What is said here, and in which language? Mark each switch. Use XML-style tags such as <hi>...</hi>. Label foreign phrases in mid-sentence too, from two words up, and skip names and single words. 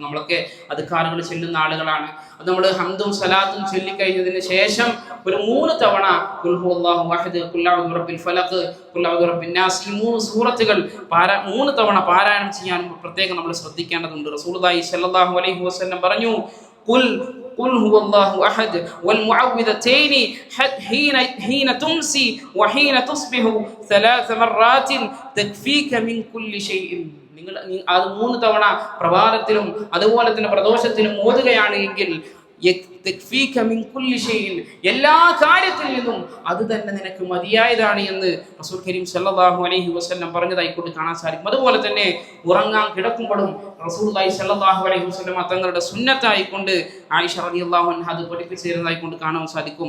<ml>നമ്മളൊക്കെ അദ്കാറുകൾ ചൊല്ലുന്ന ആളുകളാണ്. അത് നമ്മൾ ഹംദും സലാത്തും ചൊല്ലിക്കഴിഞ്ഞതിന് ശേഷം ഒരു 3 തവണ</ml> <ar>قل هو الله أحد, قل أعوذ برب الفلق, قل أعوذ برب الناس,</ar> <ml>ഈ 3 സൂറത്തുകൾ 3 തവണ പാരായണം ചെയ്യാൻ പ്രത്യേകം നമ്മൾ ശ്രദ്ധിക്കേണ്ടതുണ്ട്.</ml> <ar>رسول الله صلى الله عليه وسلم പറഞ്ഞു, قل هو الله أحد والمعوذتين حين تمسي وحين تصبح 3 مرات تكفيك من كل شيء.</ar> <ml>നിങ്ങൾ അത് 3 തവണ പ്രഭാതത്തിലും അതുപോലെ തന്നെ പ്രദോഷത്തിലും ഓതുകയാണ് എങ്കിൽ എല്ലാ കാര്യത്തിൽ നിന്നും അത് തന്നെ നിനക്ക് മതിയായതാണ് എന്ന്</ml> <ar>رسول كريم صلى الله عليه وسلم</ar> <ml>പറഞ്ഞതായി കൊണ്ട് കാണാൻ സാധിക്കും. അതുപോലെ തന്നെ ഉറങ്ങാൻ കിടക്കുമ്പോഴും</ml> <ar>رسول الله صلى الله عليه وسلم</ar> <ml>തങ്ങളുടെ സുന്നത്തായി കൊണ്ട് ആയിഷ</ml> <ar>رضي الله عنها</ar> <ml>അത് പഠിപ്പിച്ചു തരുന്നതായി കൊണ്ട് കാണാൻ സാധിക്കും.</ml>